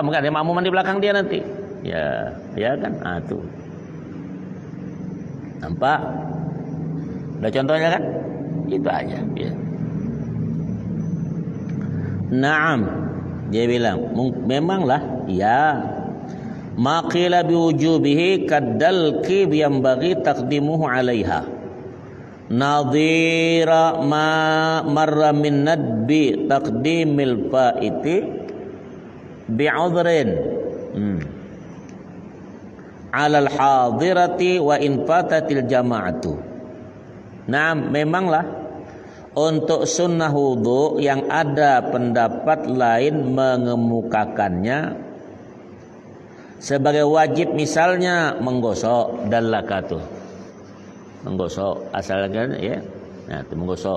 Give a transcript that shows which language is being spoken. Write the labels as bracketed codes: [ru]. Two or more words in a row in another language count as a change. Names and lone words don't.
[id] Mungkin ada makmuman di belakang dia nanti. Ya, ya kan? Ah tuh. Nampak? Udah contohnya kan? Itu aja. Ya. Naam, dia bilang, memanglah, ya. [ar] ما قيل بوجوبه كذلك ينبغي تقديمه عليها. نظير ما مر من ندب تقديم الفائت بعذر. على الحاضرة وإن فاتت الجماعة. [id] Nah, memanglah untuk sunnah wudu yang ada pendapat lain mengemukakannya sebagai wajib, misalnya menggosok dalakatu. Menggosok asalkan ya. Nah, itu menggosok.